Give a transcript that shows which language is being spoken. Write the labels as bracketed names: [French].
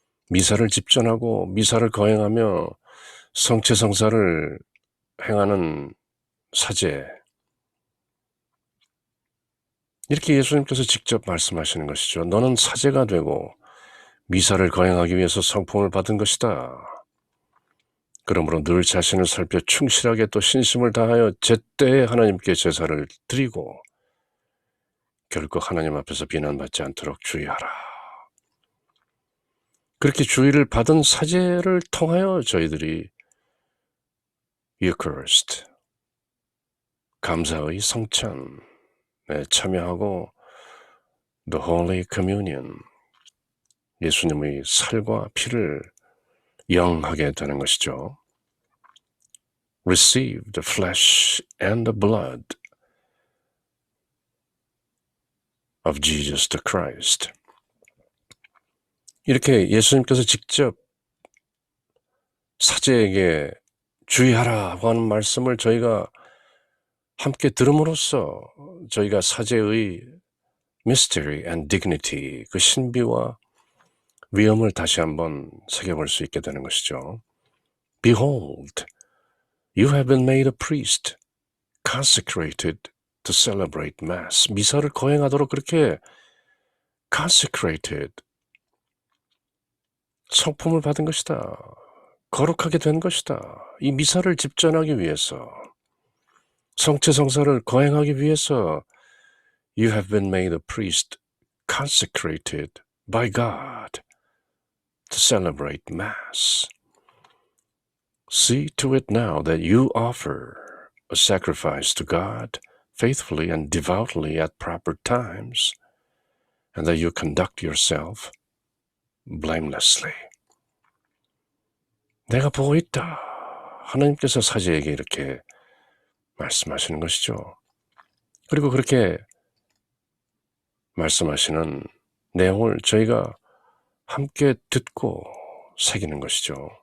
[Korean] 미사를 집전하고 미사를 거행하며 성체성사를 행하는 사제. 이렇게 예수님께서 직접 말씀하시는 것이죠. 너는 사제가 되고 미사를 거행하기 위해서 성품을 받은 것이다. 그러므로 늘 자신을 살펴 충실하게 또 신심을 다하여 제때에 하나님께 제사를 드리고 결코 하나님 앞에서 비난받지 않도록 주의하라. 그렇게 주의를 받은 사제를 통하여 저희들이 Eucharist, 감사의 성찬에 참여하고 [English] The Holy Communion, [Korean] 예수님의 살과 피를 영하게 되는 것이죠. [English] Receive the flesh and the blood of Jesus the Christ. [Korean] 이렇게 예수님께서 직접 사제에게 주의하라고 하는 말씀을 저희가 함께 들음으로써 저희가 사제의 [English] mystery and dignity, [Korean] 그 신비와 위엄을 다시 한번 새겨볼 수 있게 되는 것이죠. [English] Behold, You have been made a priest, consecrated to celebrate Mass. [Korean] 미사를 거행하도록 그렇게 consecrated, 성품을 받은 것이다. 거룩하게 된 것이다. 이 미사를 집전하기 위해서, 성체성사를 거행하기 위해서 [English] You have been made a priest, consecrated by God to celebrate Mass. See to it now that you offer a sacrifice to God faithfully and devoutly at proper times, and that you conduct yourself blamelessly. [Korean] 내가 보고 있다. 하나님께서 사제에게 이렇게 말씀하시는 것이죠. 그리고 그렇게 말씀하시는 내용을 저희가 함께 듣고 새기는 것이죠.